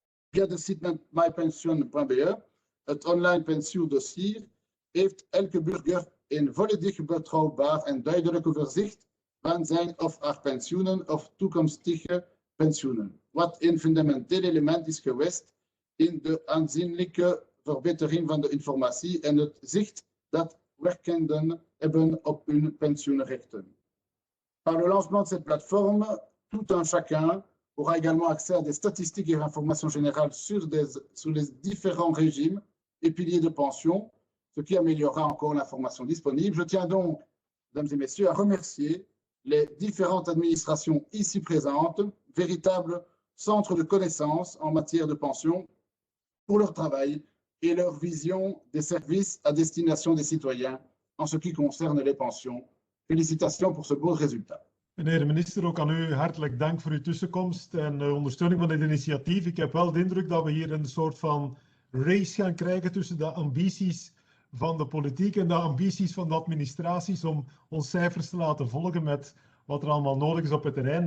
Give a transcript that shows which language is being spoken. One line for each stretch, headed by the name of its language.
Dutch: Via de site mypension.be, het online pensioendossier, heeft elke burger een volledig betrouwbaar en duidelijk overzicht van zijn of haar pensioenen of toekomstige pensioenen, wat een fundamenteel element is geweest in de aanzienlijke verbetering van de informatie en het zicht dat werkenden hebben op hun pensioenrechten.
French: Par le lancement de cette plateforme, tout un chacun aura également accès à des statistiques et informations générales sur les différents régimes et piliers de pension, ce qui améliorera encore l'information disponible. Je tiens donc, mesdames et messieurs, à remercier les différentes administrations ici présentes, véritables centres de connaissances en matière de pension, pour leur travail et leur vision des services à destination des citoyens en ce qui concerne les pensions. Félicitations pour ce beau résultat.
Dutch: Meneer de minister, ook aan u hartelijk dank voor uw tussenkomst en ondersteuning van dit initiatief. Ik heb wel de indruk dat we hier een soort van race gaan krijgen tussen de ambities van de politiek en de ambities van de administraties om ons cijfers te laten volgen met wat er allemaal nodig is op het terrein.